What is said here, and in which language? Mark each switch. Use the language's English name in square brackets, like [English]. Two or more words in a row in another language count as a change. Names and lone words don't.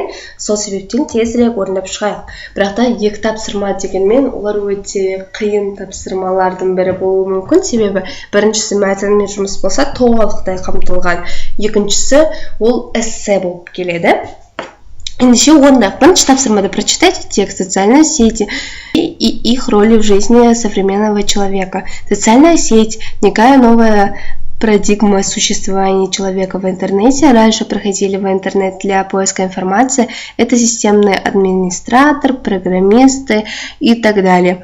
[Kazakh] Сол себептен тезірек орындап шығайық. Бірақ та 2 тапсырма дегенмен олар өте қиын тапсырмалардың бірі болуы мүмкін, себебі біріншісі мәтінмен жұмыс болса толықтай қамтылған, екіншісі ол эссе болып келеді. Ендеше орындайық. Бірінші тапсырмада [Russian] прочитайте текст «Социальные сети и их роли в жизни современного человека». Социальная сеть – некая новая парадигма существования человека в интернете. Раньше проходили в интернет для поиска информации. Это системный администратор, программисты и так далее.